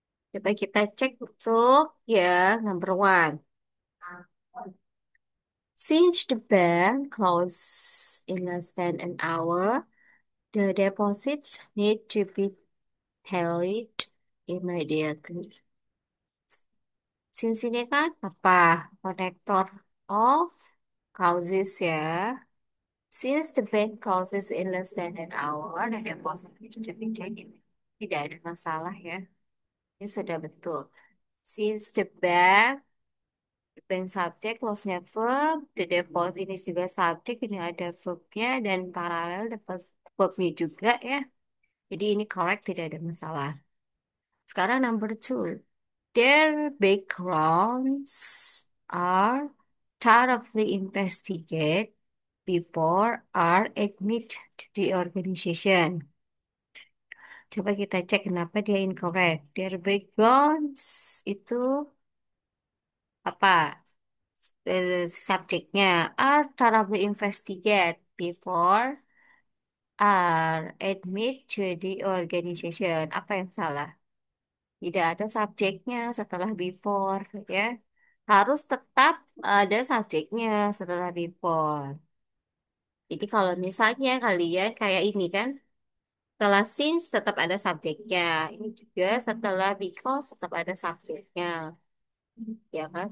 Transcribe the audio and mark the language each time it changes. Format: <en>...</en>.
<id>Coba kita cek untuk ya</id> <en>number one. Since the bank closes in less than an hour, the deposits need to be tallied immediately.</en> <id>Since ini kan apa? Connector of causes ya.</id> <en>Since the bank closes in less than an hour, the deposit needs to be taken.</en> <id>Tidak ada masalah ya. Ini sudah betul. Since the bank subject, close-nya verb, the deposit ini juga subjek, ini ada verbnya dan paralel dapat verbnya juga ya. Jadi ini correct, tidak ada masalah. Sekarang</id> <en>number two. Their backgrounds are thoroughly investigated before are admit to the organization.</en> <id>Coba kita cek kenapa dia incorrect.</id> <en>Their backgrounds</en> <id>itu apa? Subjeknya</id> <en>are thoroughly investigated before are admit to the organization.</en> <id>Apa yang salah? Tidak ada subjeknya setelah before, ya. Harus tetap ada subjeknya setelah before. Jadi kalau misalnya kalian kayak ini kan, setelah since tetap ada subjeknya. Ini juga setelah because tetap ada subjeknya. Ya kan?</id>